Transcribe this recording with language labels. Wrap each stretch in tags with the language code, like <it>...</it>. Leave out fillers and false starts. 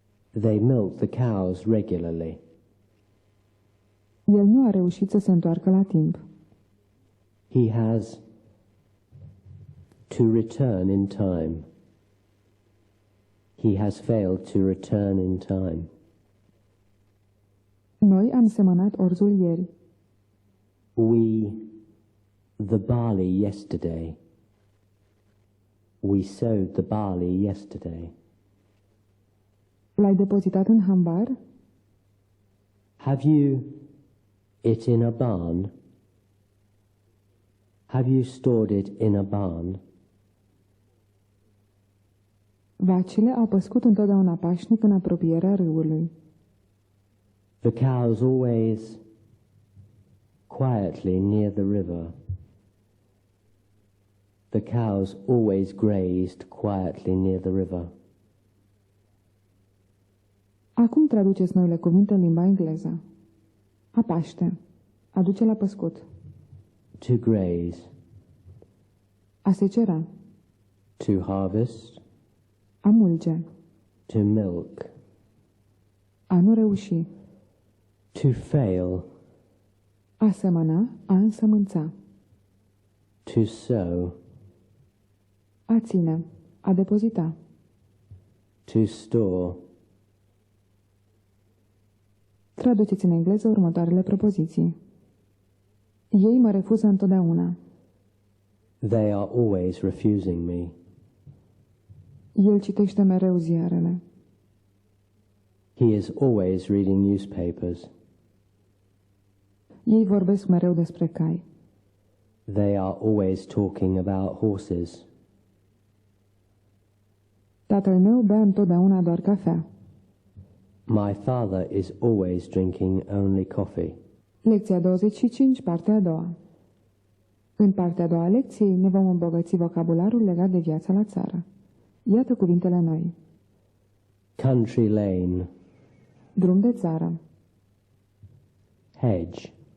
<en>They milk the cows regularly.</en> <ro>El nu a reușit să se întoarcă la timp.</ro> <en>He has to return in time. He has failed to return in time.</en> <ro>Noi am semănat orzul ieri.</ro> <en>The barley yesterday. We sowed the barley yesterday.</en> <ro>L-ai depozitat în hambar?</ro> <en>Have you it in a barn? Have you stored it in a barn?</en> <ro>Vacile au păscut întotdeauna pașnic în apropierea râului.</ro> <en>The cows always quietly near the river. The cows always grazed quietly near the river.</en> <ro>Acum traduceți noile cuvinte în limba engleză. A paște. A duce la păscut.</ro> <en>To graze.</en> <ro>A secera.</ro> <en>To harvest.</en> <ro>A mulge.</ro> <en>To milk.</en> <ro>A nu reuși.</ro> <en>To fail.</en> <ro>A semăna. A însămânța.</ro> <en>To sow.</en> <ro>A ține. A depozita.</ro> <en>To store.</en> <ro>Traduceți în engleză următoarele propoziții. Ei mă refuză întotdeauna.</ro> <en>They are always refusing me.</en> <ro>El citește mereu ziarele.</ro> <en>He is always reading newspapers.</en> <ro>Ei vorbesc mereu despre cai.</ro> <en>They are always talking about horses.</en> <ro>Tatăl meu bea întotdeauna doar cafea.</ro> <en>My father is always drinking only coffee.</en> <ro>Lecția 25, partea a doua. În partea a doua a lecției ne vom îmbogăți vocabularul legat de viața la țară. Iată cuvintele noi.</ro> <en>Country lane.</en> <ro>Drum de țară.</ro> <en>Hedge.</en>